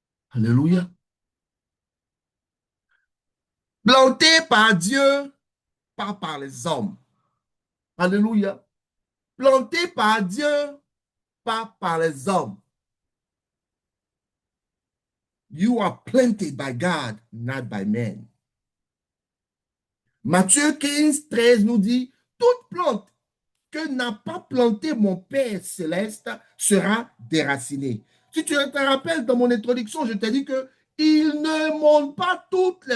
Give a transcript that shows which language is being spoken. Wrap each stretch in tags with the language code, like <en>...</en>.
<fr>Alléluia. Planté par Dieu, pas par les hommes. Alléluia. Planté par Dieu, pas par les hommes.</fr> <en>You are planted by God, not by men.</en> <fr>Matthieu 15, 13 nous dit, toute plante que n'a pas planté mon Père céleste sera déracinée. Si tu te rappelles, dans mon introduction, je t'ai dit que il ne monte pas toutes les...</fr>